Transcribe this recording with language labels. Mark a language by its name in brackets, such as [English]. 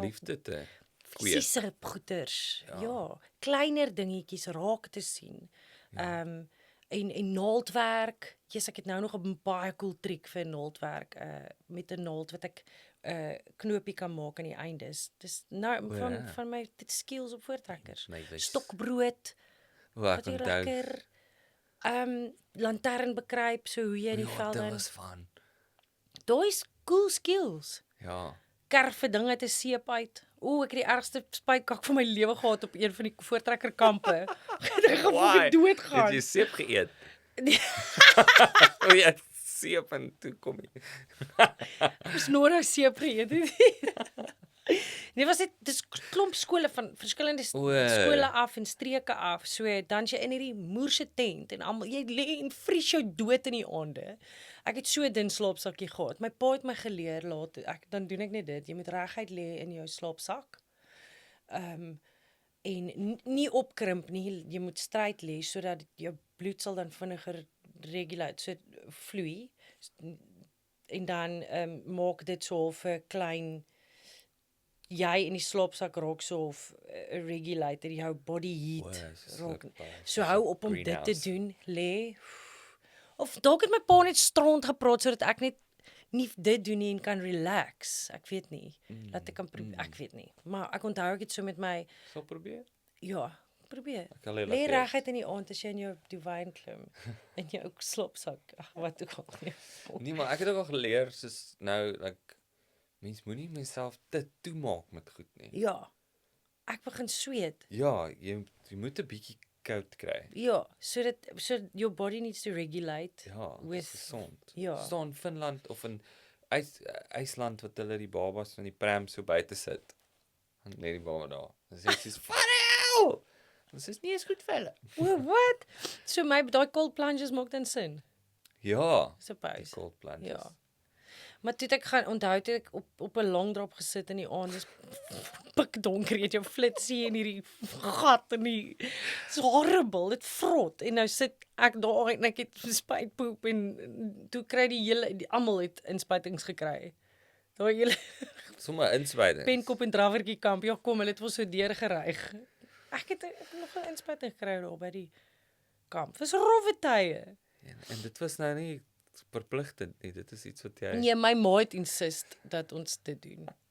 [Afrikaans] liefde te kweek. fisiese goeders. Ja, kleiner dingetjies raak te sien. En naaldwerk. Jesus, ek het nou nog 'n baie cool triek vir naaldwerk met 'n naald wat ek knoopie kan maak aan die eindes. Dis nou van my dit skills op voortrekkers. Stokbrood, O, ek wat jy onthou. lekker. Lantern bekruip, so hoe jy in die veld dit in. was van. Daai is cool skills. Ja. Kerve dinge te seep uit. Ek het die ergste spytkak van my lewe gehad op een van die voortrekkerkampe. Ek gevoel ek doodgaan. Het jy seep geëet? Nee. O ja, seep en toe kom jy. Ons nou seep geëet het. Nee, was dit dis klomp skole van verskillende skole af en streke af. So dan jy in hierdie moerse tent en almal jy lê en vries jou dood in die aande. Ek het so 'n dun slaapsakkie gehad. My pa het my geleer dan doen ek net dit. Jy moet reguit lê in jou slaapsak. En nie opkrimp nie. Jy moet stryd lê sodat jou bloed sal dan vinniger regulate, so vloei. En dan maak dit so 'n klein jy in die slaapsak raak so of 'n regulator, jou body heat raak. So hou op om dit te doen, lê. Of dalk het my pa net stront gepraat sodat ek net nie dit doen nie en kan relax. Ek weet nie. Laat ek kan ek weet nie. Maar ek onthou ek het so met my Sal probeer. ja, probeer. Lê reguit in die aand as jy in jou duvet klim in jou slaapsak. Ag, wat ook al. Nee, maar ek het ook al geleer soos nou mens moenie myself te toemaak met goed nie. Ja. Ek begin sweet. Ja, jy moet 'n bietjie koud kry. [English] Ja, so your body needs to regulate. [Afrikaans] Ja, [English] with [Afrikaans] gesond. ja. Staan Finland of in IJsland wat hulle die babas in die pram so buite sit. Dan lê die baba daar. Dan sê sy "Farel!" Dit is nie eens goed vir hulle. What? So daai cold plunges maak dan sin. Ja. [English] Suppose. Cold plunges. [Afrikaans] Ja. Maar toe ek gaan onthou toe ek op 'n long drop gesit in die aand, dis pikdonker, jy het jou flitsie in hierdie gat en [English] it's horrible, [Afrikaans] dit vrot. En nou sit ek daar en ek het spuitpoep en toe kry almal het inspuitings gekry. Daai hele Sommige inspuitings. Penkop en drawertjie kamp, ja kom, hulle het ons so deurgeryg. Ek het nog 'n inspuiting gekry daar by die kamp. Dis rowwe tye. En dit was nou nie verpligtend nie. Dit is iets wat jy Nee, my ma het insist dat ons dit doen.